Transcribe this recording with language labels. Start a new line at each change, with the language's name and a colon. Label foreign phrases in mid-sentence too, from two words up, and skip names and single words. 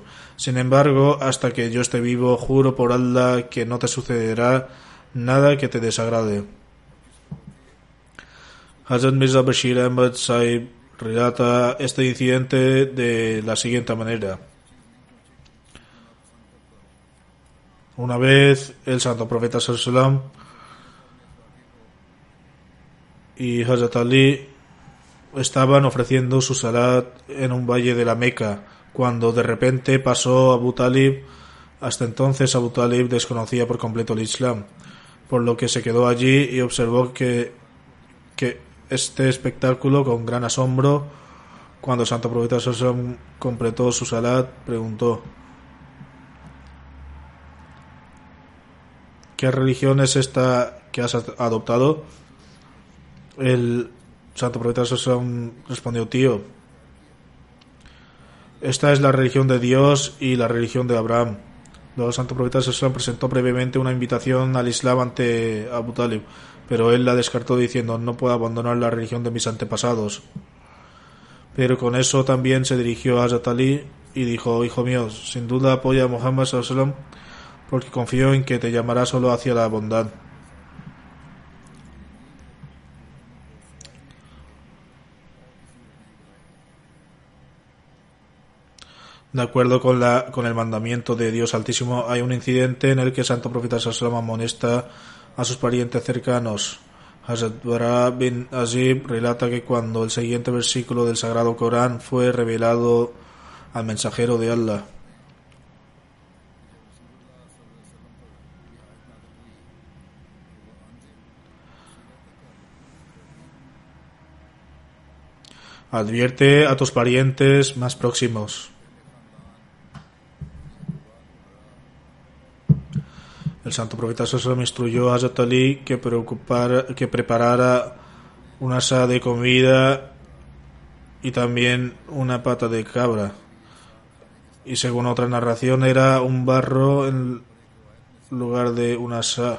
Spanish: Sin embargo, hasta que yo esté vivo, juro por Allah que no te sucederá nada que te desagrade. Hazrat Mirza Bashir Ahmad Sahib relata este incidente de la siguiente manera. Una vez el santo profeta
Arabic: صلى الله عليه وسلم
Spanish: y Hazrat Ali estaban ofreciendo su salat en un valle de la Meca, cuando de repente pasó Abu Talib. Hasta entonces Abu Talib desconocía por completo el Islam, por lo que se quedó allí y observó que este espectáculo con gran asombro. Cuando el santo profeta
Arabic: صلى الله عليه وسلم
Spanish: completó su salat, preguntó: ¿qué religión es esta que has adoptado? El santo profeta
Arabic: صلى الله عليه وسلم
Spanish: respondió: tío, esta es la religión de Dios y la religión de Abraham. Luego el santo profeta
Arabic: صلى الله عليه وسلم
Spanish: presentó brevemente una invitación al Islam ante Abu Talib, pero él la descartó diciendo: no puedo abandonar la religión de mis antepasados. Pero con eso también se dirigió a Hazrat Ali y dijo: hijo mío, sin duda apoya a Muhammad
Arabic: صلى الله عليه وسلم,
Spanish: porque confío en que te llamará solo hacia la bondad. De acuerdo con el mandamiento de Dios Altísimo, hay un incidente en el que el santo profeta
Arabic: صلى الله عليه وسلم
Spanish: amonesta a sus parientes cercanos. Hazrat Bara bin Azib relata que cuando el siguiente versículo del Sagrado Corán fue revelado al mensajero de Allah, advierte a tus parientes más próximos. El santo profeta
Arabic: صلى الله عليه وسلم
Spanish: instruyó a Hazrat Ali que preparara una asa de comida y también una pata de cabra. Y según otra narración era un barro en lugar de una sa.